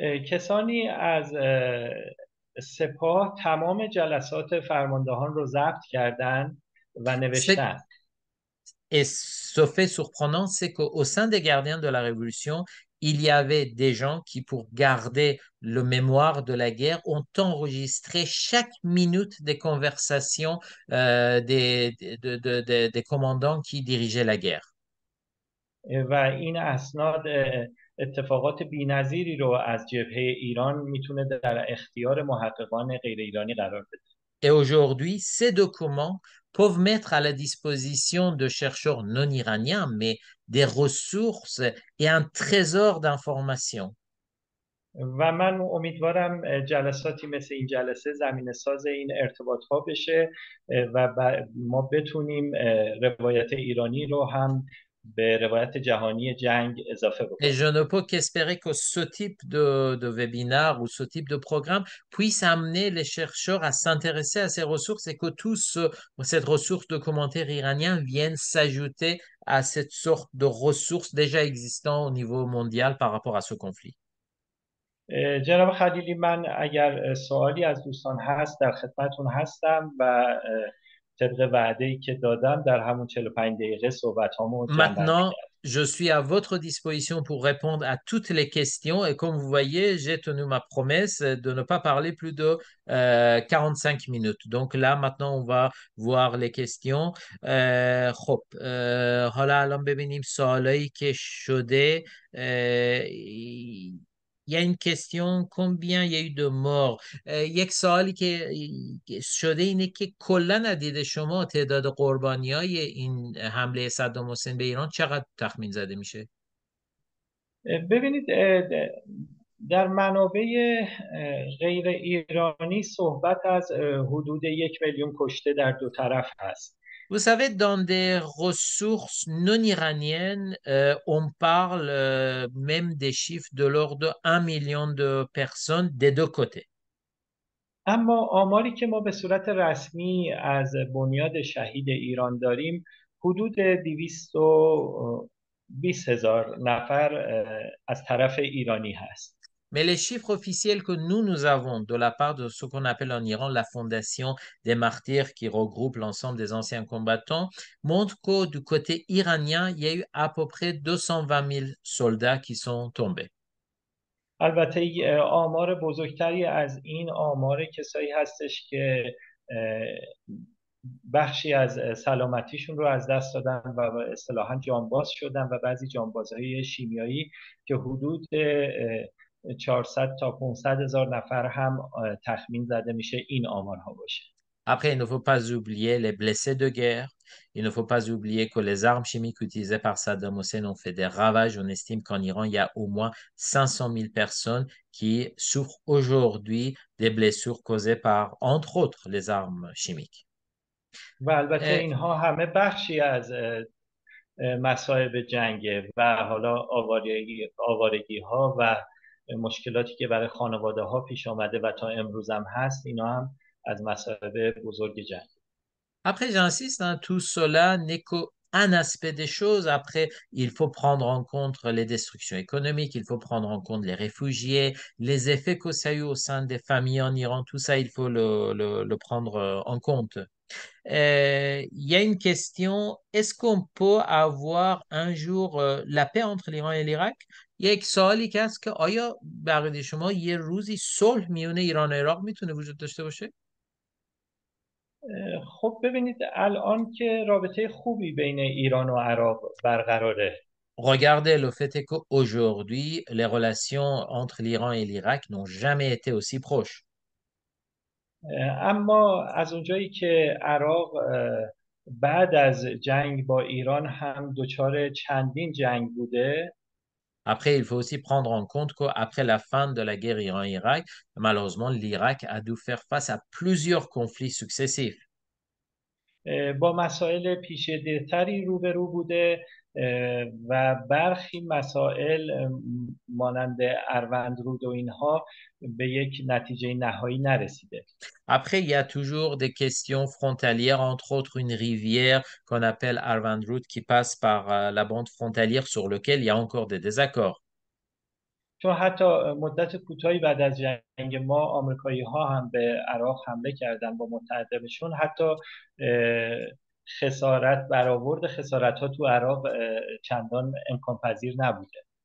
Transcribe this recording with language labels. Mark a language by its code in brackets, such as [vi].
[fa] کسانی از سپاه تمام جلسات فرماندهان رو ضبط کردند و [fr] C'est- [fa] نوشتن. [fr] Et ce fait surprenant, c'est qu'au sein des gardiens de la Révolution, il y avait des gens qui, pour garder le mémoire de la guerre, ont enregistré chaque minute des conversations des commandants qui dirigeaient la guerre. [fa] و این اسناد اتفاقات بی‌نظیری رو از جبهه ایران میتونه در اختیار محققان غیر ایرانی قرار بده. [fr] Et aujourd'hui, ces documents peuvent mettre à la disposition de chercheurs non iraniens, mais des ressources et un trésor d'informations. [fa] و من امیدوارم جلساتی مثل این جلسه زمینه ساز این ارتباط ها بشه و ما بتونیم روایت ایرانی رو هم به روایت جهانی جنگ اضافه [fr] Et [fa] بکنیم. [fr] je ne peux qu'espérer que ce type de webinaire ou ce type de programme puisse amener les chercheurs à s'intéresser à ces ressources et que cette ressource de commentaires iraniens vienne s'ajouter à cette sorte de ressources déjà existantes au niveau mondial par rapport à ce conflit. [fa] جناب خلیلی، من اگر سوالی از دوستان هست در خدمتون هستم و طبق وعده‌ای که دادم در همون 45 دقیقه صحبت هامو جمع. [fr] Maintenant, je suis à votre disposition pour répondre à toutes les questions et comme vous voyez, j'ai tenu ma promesse de ne pas parler plus de 45 minutes. Donc là, maintenant, on va voir les questions. [fa] خب حالا الان ببینیم سوالایی که شده. [fr] Il y a une question, combien il y a eu de morts؟ [fa] یک سوالی که شده اینه که کلا از دید شما تعداد قربانی های این حمله صدام حسین به ایران چقدر تخمین زده میشه؟ ببینید، در منابع غیر ایرانی صحبت از حدود 1 میلیون کشته در دو طرف هست. [fr] Vous savez, dans des ressources non iraniennes, on parle même des chiffres de l'ordre de 1 million de personnes des deux côtés. [fa] اما آماری که ما به صورت رسمی از بنیاد شهید ایران داریم حدود 220,000 نفر از طرف ایرانی هست. [fr] Mais les chiffres officiels que nous avons de la part de ce qu'on appelle en Iran la Fondation des martyrs qui regroupe l'ensemble des anciens combattants montrent que du côté iranien, il y a eu à peu près 220 000 soldats qui sont tombés. [fa] البته آمار بزرگتری از این آمار کسایی هستش که بخشی از سلامتیشون رو از دست دادن و اصطلاحاً جانباز شدن و بعضی جانبازهای شیمیایی که حدود 400 تا 500 هزار نفر هم تخمین زده میشه این آمارها باشه. [fr] Après, il ne faut pas oublier les blessés de guerre. Il ne faut pas oublier que les armes chimiques utilisées par Saddam Hussein ont fait des ravages. On estime qu'en Iran, il y a au moins 500 000 personnes qui souffrent aujourd'hui des blessures causées par, entre autres, les armes chimiques. [fa] و البته Euh, اینها همه بخشی از مصائب جنگه و حالا آوارگی ها و مشکلاتی که برای خانواده ها پیش آمده و تا امروز هم هست اینا هم از مصائب بزرگ جنگ. [fr] Après, j'insiste, hein, tout cela n'est qu'un aspect des choses. Après, il faut prendre en compte les destructions économiques, il faut prendre en compte les réfugiés, les effets que ça a eu au sein des familles en Iran, tout ça, il faut le prendre en compte. Il y a une question, est-ce qu'on peut avoir un jour la paix entre l'Iran et l'Irak؟ [fa] یک سوالی که هست که آیا بقیه شما یه روزی صلح میونه ایران و عراق میتونه وجود داشته باشه؟ خب ببینید، الان که رابطه خوبی بین ایران و عراق برقراره. [fr] Regardez le fait est qu'aujourd'hui, les relations entre l'Iran et l'Irak n'ont jamais été aussi proches. [fa] اما از اونجایی که عراق بعد از جنگ با ایران هم دچار چندین جنگ بوده. [fr] Après, il faut aussi prendre en compte qu'après la fin de la guerre Iran-Irak, malheureusement, l'Irak a dû faire face à plusieurs conflits successifs. [fa] با مسائل پیچیده‌تری روبرو بوده و برخی مسائل مانند اروندرود و اینها به یک نتیجه نهایی نرسیده. [fr] Après, il y a toujours des questions frontalières, entre autres une rivière qu'on appelle Arvandrut qui passe par la bande frontalière sur laquelle il y a encore des désaccords. [fa] چون حتی مدت کوتاهی بعد از جنگ ما آمریکایی ها هم به عراق حمله کردن با متحدینشون، حتی خسارت برآورد خسارت ها تو عراق چندان امکان پذیر نبوده.